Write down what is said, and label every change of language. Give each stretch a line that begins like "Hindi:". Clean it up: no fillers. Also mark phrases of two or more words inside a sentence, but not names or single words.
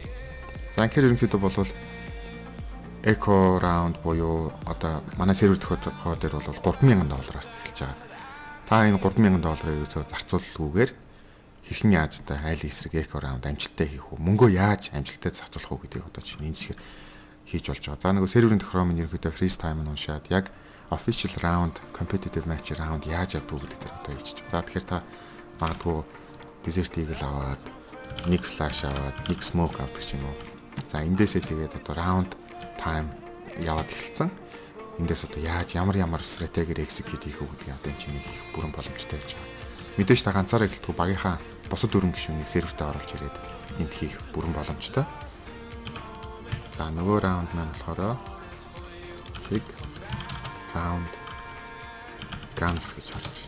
Mongolian: За тэгэхээр ерөнхийдөө бол
English: eco round
Mongolian: буюу одоо манай сервер тохиолдол дээр бол $3,000-аас эхэлж байгаа. Та энэ $3,000 ерөөсөө зарцуулалгүйгээр хэрхэн яаж одоо айл эсрэг eco round амжилттай хийх вэ? Мөнгөө яаж амжилттай зарцуулах вэ гэдгийг одоо чинь энэ шиг хийж болж байгаа. За нөгөө серверийн тохироо минь ерөнхийдөө
English: freeze time
Mongolian: нь уншаад яг
English: official round, competitive match round
Mongolian: яаж явдаг гэдэг дээр одоо хийчих. За тэгэхээр та магадгүй
English: desert eagle
Mongolian: аваад нэг flash аваад нэг smoke авдаг ч юм уу. За эндээсээ тэгээд одоо
English: round time
Mongolian: яваад эхэлсэн. Эндээс одоо яаж ямар стратегиэр execute хийх үү гэдгийг одоо энэ чинь бүрэн боломжтой байж байгаа. Мэдээж та ганцаараа гэлтгүй багийнхаа бусад дөрвөн гишүүнийг сервертээ оруулж ирээд энд хийх бүрэн боломжтой. За нөгөө раунд маань болохоор цэг
English: round guns
Mongolian: гэж болж байна.